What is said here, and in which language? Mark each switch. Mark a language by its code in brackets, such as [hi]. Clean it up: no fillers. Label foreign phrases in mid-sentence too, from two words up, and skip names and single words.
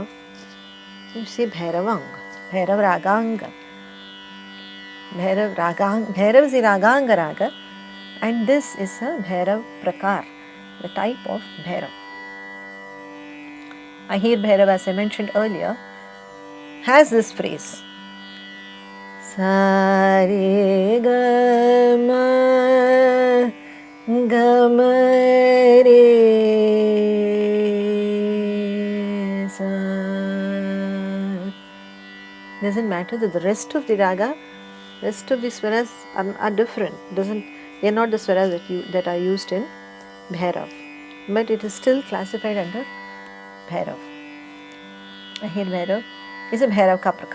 [en] You say Bhairavang, Bhairav Raagaanga. Bhairav is a Raagaanga raga, and this is a Bhairav Prakar, the type of Bhairav. Ahir Bhairav, as I mentioned earlier, has this phrase sa re ga ma re sa. Doesn't matter that the rest of the raga, rest of the swaras are different. They are not the swaras that are used in Bhairav, but it is still classified under Bhairav. Ahir Bhairav is a Bhairav [hi] ka prakar.